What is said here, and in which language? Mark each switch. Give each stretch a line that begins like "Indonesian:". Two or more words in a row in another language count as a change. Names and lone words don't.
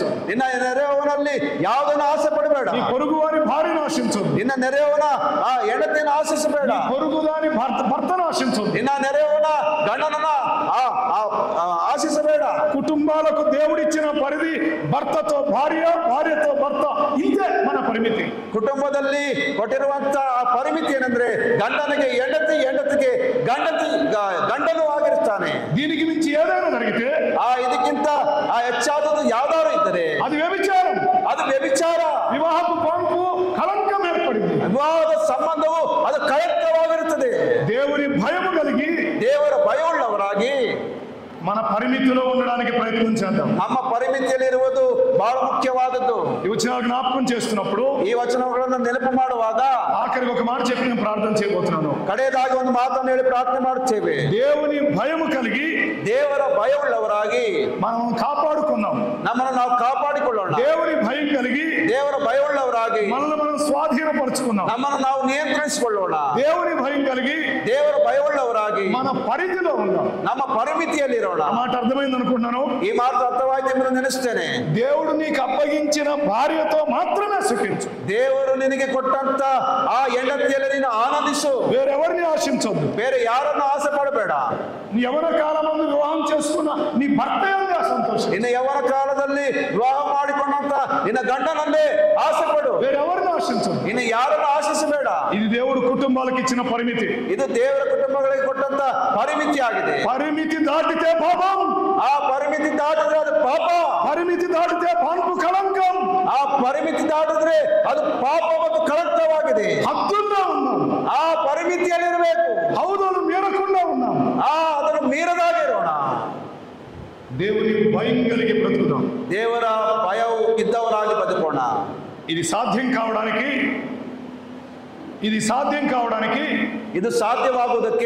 Kannada: ನಿನ್ನ ನೆರೆಯವನಲ್ಲಿ ಯಾವುದನ್ನು ಆಸೆ ಪಡಬೇಡ.
Telugu: నీ పొరుగు వారి భార్యను ఆశించు.
Kannada: ನಿನ್ನ ನೆರೆಯವನ ಆ ಹೆಂಡತಿಯನ್ನು ಆಶಿಸಬೇಡ.
Telugu: పొరుగు దాని భర్తను ఆశించు.
Kannada: ನಿನ್ನ ನೆರೆಯವನ ಗಂಡನನ್ನ ಆಶಿಸಬೇಡ.
Telugu: కుటుంబాలకు దేవుడిచ్చిన పరిధి భర్తతో భార్య, భార్యతో భర్త, ఇంతే మన పరిమితి.
Kannada: ಕುಟುಂಬದಲ್ಲಿ ಕೊಟ್ಟಿರುವಂತ ಆ ಪರಿಮಿತಿ ಏನಂದ್ರೆ ಗಂಡನಿಗೆ ಹೆಂಡತಿ, ಹೆಂಡತಿಗೆ ಗಂಡನು ಆಗಿರ್ತಾನೆ.
Telugu: దీనికి మించి ఏదైనా జరిగితే
Kannada: ಇದಕ್ಕಿಂತ ಹೆಚ್ಚಾದದ್ದು ಯಾವ್ದಾರು ಇದ್ದರೆ
Telugu: అది వ్యభిచారం.
Kannada: ಅದು ವ್ಯಭಿಚಾರ.
Telugu: వివాహపు పంపు కళంకం ఏర్పడింది.
Kannada: ವಿವಾಹದ ಸಂಬಂಧವು ಅದು ಕಳಂಕವಾಗಿರುತ್ತದೆ.
Telugu: దేవుని భయము కలిగి
Kannada: ದೇವರ ಭಯವುಳ್ಳವರಾಗಿ
Telugu: మన పరిమితిలో ఉండడానికి ప్రయత్నం చేద్దాం.
Kannada: ನಮ್ಮ ಪರಿಮಿತಿಯಲ್ಲಿರುವುದು ಬಹಳ ಮುಖ್ಯವಾದದ್ದು.
Telugu: ఈ వచనాలు జ్ఞాపకం చేస్తున్నప్పుడు
Kannada: ಈ ವಚನಗಳನ್ನು ನೆನಪು ಮಾಡುವಾಗ
Telugu: ఆఖరికి ఒక మాట చెప్పి నేను ప్రార్థన చేయబోతున్నాను.
Kannada: ಕಡೆಯದಾಗಿ ಒಂದು ಮಾತನ್ನು ಹೇಳಿ ಪ್ರಾರ್ಥನೆ ಮಾಡುತ್ತೇವೆ.
Telugu: దేవుని భయము కలిగి
Kannada: ದೇವರ ಭಯವುಳ್ಳವರಾಗಿ
Telugu: మనం కాపాడుకుందాం.
Kannada: ನಮ್ಮನ್ನು ನಾವು ಕಾಪಾಡಿಕೊಳ್ಳೋಣ.
Telugu: దేవుని భయం కలిగి
Kannada: ದೇವರ ಭಯವುಳ್ಳವರಾಗಿ
Telugu: మనల్ని మనం స్వాధీనపరుచుకుందాం.
Kannada: ನಮ್ಮನ್ನು ನಾವು ನಿಯಂತ್ರಿಸಿಕೊಳ್ಳೋಣ.
Telugu: దేవుని భయం కలిగి
Kannada: ದೇವರ ಭಯವುಳ್ಳವರಾಗಿ
Telugu: మన పరిధిలో ఉందాం.
Kannada: ನಮ್ಮ ಪರಿಮಿತಿಯಲ್ಲಿರೋಣ.
Telugu: ఆ మాట అర్థమైంది అనుకుంటున్నాను.
Kannada: ಈ ಮಾತು ಅರ್ಥವಾಯ್ತು ಎಂದು ನೆನೆಸ್ತೇನೆ.
Telugu: దేవుడు నీకు అప్పగించిన భార్యతో మాత్రమే సుఖించు.
Kannada: ದೇವರು ನಿನಗೆ ಕೊಟ್ಟಂತ ಆ ಹೆಂಡತಿಯಲ್ಲಿ ನೀನು ಆನಂದಿಸು.
Telugu: వేరెవరిని ఆశించొద్దు.
Kannada: ಬೇರೆ ಯಾರನ್ನು ಆಸೆ ಪಡಬೇಡ.
Telugu: నీ యవన కాలమందు వివాహం చేసుకున్న నీ భర్త ఏంది సంతోషం.
Kannada: ನಿನ್ನ ಯೌವನ ಕಾಲದಲ್ಲಿ ವಿವಾಹ ಮಾಡಿಕೊಂಡಂತ ನಿನ್ನ ಗಂಡನನ್ನೇ ಆಸೆ ಪಡು.
Telugu: వేరెవరిని ఆశించొద్దు.
Kannada: ಇನ್ನು ಯಾರನ್ನು ಆಶಿಸಬೇಡ.
Telugu: ఇది దేవుడు కుటుంబాలకు ఇచ్చిన పరిమితి.
Kannada: ಇದು ದೇವರ ಕುಟುಂಬಗಳಿಗೆ ಕೊಟ್ಟಂತ ಪರಿಮಿತಿ ಆಗಿದೆ.
Telugu: పరిమితి దాటితే పాపం.
Kannada: ಆ ಪರಿಮಿತಿ ದಾಟಿದ್ರೆ ಅದು ಪಾಪ.
Telugu: పరిమితి దాటితే పాన్పు కళంకం.
Kannada: ಆ ಪರಿಮಿತಿ ದಾಟಿದ್ರೆ ಅದು ಪಾಪ ಮತ್ತು ಕಳಂಕವಾಗಿದೆ.
Telugu: హద్దుల్లో ఉన్నాం.
Kannada: ಆ ಪರಿಮಿತಿಯಲ್ಲಿರಬೇಕು.
Telugu: హౌదులు మీరకుండా ఉన్నాం.
Kannada: ಅದನ್ನು ಮೀರದಾಗಿರೋಣ.
Telugu: దేవుని భయం కలిగి బ్రతుకుదాం.
Kannada: ದೇವರ ಭಯವು ಇದ್ದವರಾಗಿ ಬದುಕೋಣ.
Telugu: ఇది సాధ్యం కావడానికి
Kannada: ಇದು ಸಾಧ್ಯವಾಗುವುದಕ್ಕೆ